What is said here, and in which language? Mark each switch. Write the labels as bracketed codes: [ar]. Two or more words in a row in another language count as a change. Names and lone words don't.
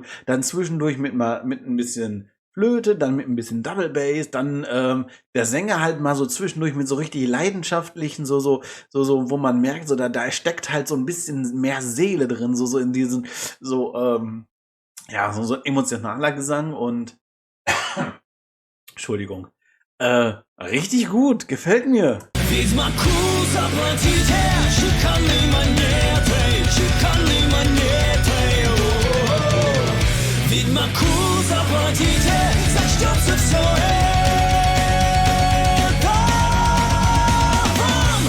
[de] Dann zwischendurch mit ein bisschen Flöte, dann mit ein bisschen [en] Double Bass, [de] dann der Sänger halt mal so zwischendurch mit so richtig leidenschaftlichen, wo man merkt, so da steckt halt so ein bisschen mehr Seele drin, so in diesen, ja, so ein emotionaler Gesang und Entschuldigung. Richtig gut, gefällt mir. [ru] Ведьмаку заплатите чеканной монетой, чеканной монетой. О-о-о. Ведьмаку заплатите, зачтется все это вам.